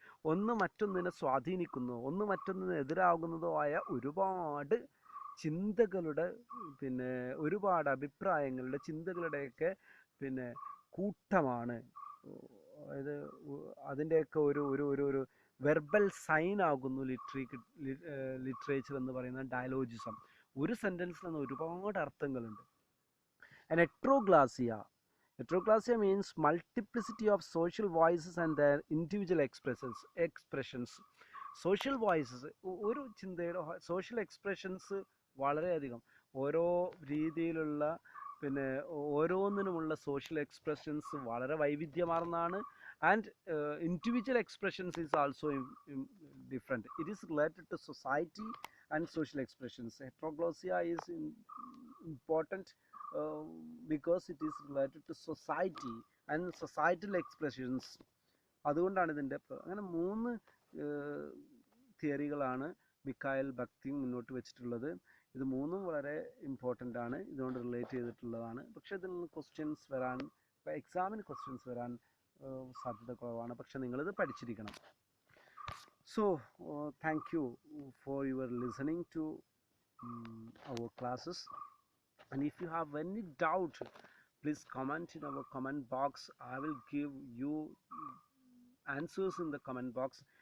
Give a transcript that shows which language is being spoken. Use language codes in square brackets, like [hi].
[ml] ഒന്ന് മറ്റൊന്നിനെ സ്വാധീനിക്കുന്നു, ഒന്ന് മറ്റൊന്നിന് എതിരാകുന്നതോ ആയ ഒരുപാട് ചിന്തകളുടെ ഒരുപാട് അഭിപ്രായങ്ങളുടെ ചിന്തകളുടെയൊക്കെ കൂട്ടമാണ്. അതായത് അതിൻ്റെയൊക്കെ ഒരു വെർബൽ സൈൻ ആകുന്നു ലിറ്ററേച്ചർ എന്ന് പറയുന്ന ഡയലോജിസം. ഒരു സെൻറ്റൻസിൽ നിന്ന് ഒരുപാട് അർത്ഥങ്ങളുണ്ട്. ഹെട്രോഗ്ലോസിയ [en] Heteroclasia means multiplicity of social voices and their individual expressions. [ml] Social voices ഒരു ചിന്തയുടെ സോഷ്യൽ എക്സ്പ്രഷൻസ് വളരെയധികം ഓരോ രീതിയിലുള്ള പിന്നെ ഓരോന്നിനുമുള്ള സോഷ്യൽ എക്സ്പ്രഷൻസ് വളരെ വൈവിധ്യമാർന്നതാണ്. [en] And individual expressions is also different. It is related to society and social expressions. Heteroglossia is important because it is related to society and societal expressions. [ml] അതുകൊണ്ടാണ് ഇതിൻ്റെ അങ്ങനെ 3 തിയറികളാണ് മിക്കായൽ ബക്തിങ് മുന്നോട്ട് വെച്ചിട്ടുള്ളത്. ഇത് 3ഉം വളരെ ഇമ്പോർട്ടൻ്റ് ആണ്, ഇതുകൊണ്ട് റിലേറ്റ് ചെയ്തിട്ടുള്ളതാണ്. പക്ഷേ ഇതിൽ നിന്ന് ക്വസ്റ്റ്യൻസ് വരാൻ, എക്സാമിന് ക്വസ്റ്റ്യൻസ് വരാൻ സാധ്യത കുറവാണ്. പക്ഷെ നിങ്ങളിത് പഠിച്ചിരിക്കണം. [en] So thank you for your listening to our classes. And if you have any doubt, please comment in our comment box. I will give you answers in the comment box.